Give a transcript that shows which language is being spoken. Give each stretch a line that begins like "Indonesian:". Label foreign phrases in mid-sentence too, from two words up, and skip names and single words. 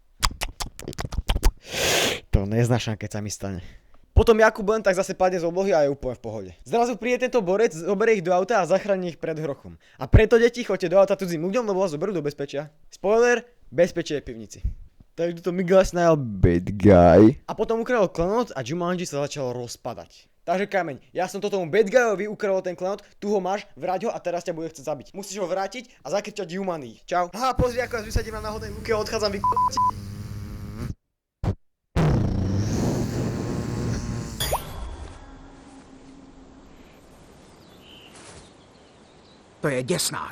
Slovak: To neznášam, keď sa mi stane. Potom Jakub len tak zase padne z oblohy a je úplne v pohode. Zrazu príde tento borec, zoberie ich do auta a zachráni ich pred Hrochom. A preto deti, choďte do auta cudzím ľuďom, lebo vás zoberú do bezpečia. Spoiler, bezpečie je v pivnici. Takže to Miguel Snell,
English: bad guy.
Slovak: A potom ukradol klenot a Jumanji sa začal rozpadať. Takže kameň, ja som to tomu
English: bad guyovi
Slovak: ukradol ten klenot, tu ho máš, vráť ho a teraz ťa bude chcieť zabiť. Musíš ho vrátiť a zakričať Jumanji. Čau. Aha, pozri, ako vás vysadím na náhodnej lúke a odchádzam
Czech: To je děsná hra.